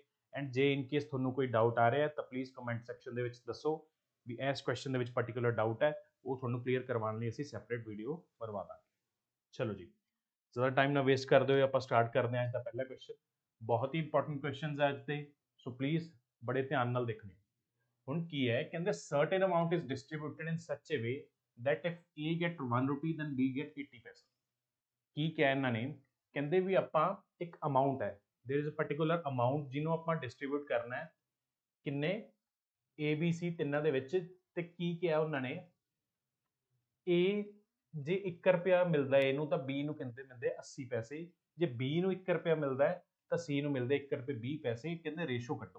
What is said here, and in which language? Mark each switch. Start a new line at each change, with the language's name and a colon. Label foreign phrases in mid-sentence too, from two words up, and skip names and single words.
Punjabi: ਐਂਡ ਜੇ
English: in case
Punjabi: ਤੁਹਾਨੂੰ ਕੋਈ ਡਾਊਟ ਆ ਰਿਹਾ ਤਾਂ ਪਲੀਜ਼
English: comment section
Punjabi: ਦੇ ਵਿੱਚ ਦੱਸੋ ਵੀ ਇਸ ਕੁਐਸਚਨ ਦੇ ਵਿੱਚ
English: particular doubt
Punjabi: ਹੈ, ਉਹ ਤੁਹਾਨੂੰ ਕਲੀਅਰ ਕਰਵਾਉਣ ਲਈ ਅਸੀਂ
English: separate video
Punjabi: ਬਣਵਾ ਦਾਂਗੇ। ਚਲੋ ਜੀ, ਜ਼ਿਆਦਾ ਟਾਈਮ ਨਾ ਵੇਸਟ ਕਰਦੇ ਹੋਏ ਆਪਾਂ ਸਟਾਰਟ ਕਰਦੇ ਹਾਂ ਅੱਜ ਦਾ ਪਹਿਲਾ ਕੁਐਸਚਨ। ਬਹੁਤ ਹੀ
English: important questions
Punjabi: ਹੈ ਅੱਜ ਦੇ,
English: so please
Punjabi: ਬੜੇ ਧਿਆਨ ਨਾਲ ਦੇਖਣੇ। ਹੁਣ ਕੀ ਹੈ, ਕਹਿੰਦੇ
English: certain amount is distributed in such a way that if A get 1 rupee then B get 80 ਪੈਸੇ।
Punjabi: ਕੀ ਕਿਹਾ ਇਹਨਾਂ ਨੇ, ਕਹਿੰਦੇ ਵੀ ਆਪਾਂ ਇੱਕ ਅਮਾਉਂਟ ਹੈ,
English: there is a particular amount
Punjabi: ਜਿਹਨੂੰ ਆਪਾਂ ਡਿਸਟ੍ਰੀਬਿਊਟ ਕਰਨਾ ਹੈ ਕਿੰਨੇ ABC ਤਿੰਨਾਂ ਦੇ ਵਿੱਚ। ਤੇ ਕੀ ਕਿਹਾ ਉਹਨਾਂ ਨੇ, A ਜੇ 1 ਰੁਪਿਆ ਮਿਲਦਾ A ਨੂੰ ਤਾਂ B ਨੂੰ ਕਿੰਨੇ ਮਿਲਦੇ 80 ਪੈਸੇ, ਜੇ B ਨੂੰ 1 ਰੁਪਿਆ ਮਿਲਦਾ ਤਾਂ C ਨੂੰ ਮਿਲਦੇ 1 ਰੁਪਏ 20 ਪੈਸੇ। ਕਹਿੰਦੇ ਰੇਸ਼ੋ ਕੱਢੋ।